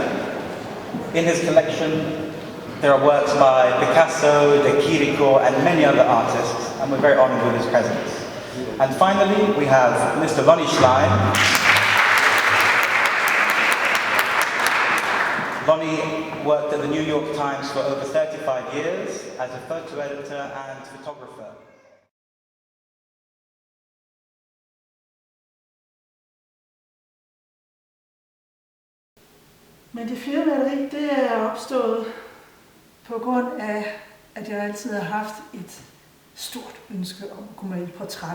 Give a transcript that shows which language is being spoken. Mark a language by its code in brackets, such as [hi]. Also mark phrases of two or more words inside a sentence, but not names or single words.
[en] In his collection, there are works by Picasso, De Chirico, and many other artists, and we're very honored with his presence. And finally, we have Mr. Lonnie Schlein. Lonnie worked at the New York Times for over 35 years as a photo editor and photographer. [da] Men det fjerde maleri, det er opstået på grund af, at jeg altid har haft et stort ønske om at kunne male portrætter.